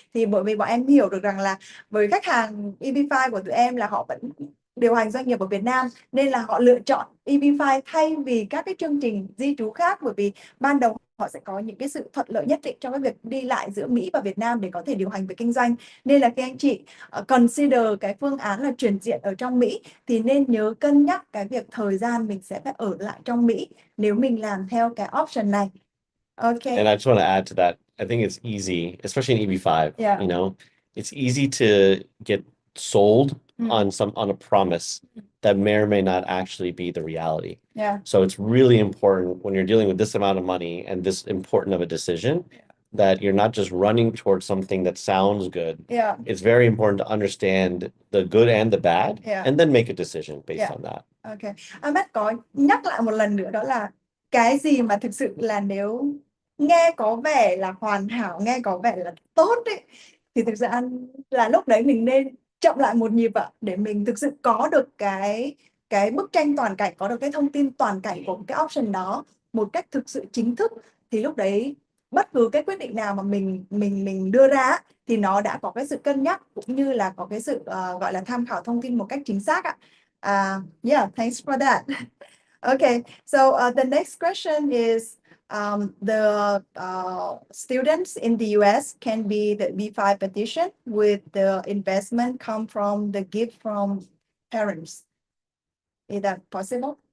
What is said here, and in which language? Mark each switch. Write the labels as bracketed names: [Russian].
[Vietnamese] Thì bởi vì bọn em hiểu được rằng là với khách hàng EB-5 của tụi em là họ vẫn điều hành doanh nghiệp ở Việt Nam, nên là họ lựa chọn EB-5 thay vì các cái chương trình di trú khác, bởi vì ban đầu họ sẽ có những cái sự thuận lợi nhất định trong cái việc đi lại giữa Mỹ và Việt Nam để có thể điều hành về kinh doanh. Nên là khi anh chị consider cái phương án là chuyển diện ở trong Mỹ thì nên nhớ cân nhắc cái việc thời gian mình sẽ phải ở lại trong Mỹ nếu mình làm theo cái option này. [English] Okay. And I just want to add to that. I think it's easy, especially in EB5, Yeah. it's easy to get sold Mm. on a promise that may or may not actually be the reality. Yeah. So it's really important when you're dealing with this amount of money and this important of a decision that you're not just running towards something that sounds good. Yeah. It's very important to understand the good and the bad, and then make a decision based on that. Okay. [Vietnamese] Ahmed có nhắc lại một lần nữa, đó là cái gì mà thực sự là nếu nghe có vẻ là hoàn hảo, nghe có vẻ là tốt ấy, thì thực ra là lúc đấy mình nên chậm lại một nhịp ạ, để mình thực sự có được cái bức tranh toàn cảnh, có được cái thông tin toàn cảnh của cái option đó một cách thực sự chính thức. Thì lúc đấy bất cứ cái quyết định nào mà mình đưa ra thì nó đã có cái sự cân nhắc, cũng như là có cái sự gọi là tham khảo thông tin một cách chính xác ạ. [English] Yeah, thanks for that. Okay, so the next question is the students in the US can be the B5 petition with the investment come from the gift from parents. Is that possible?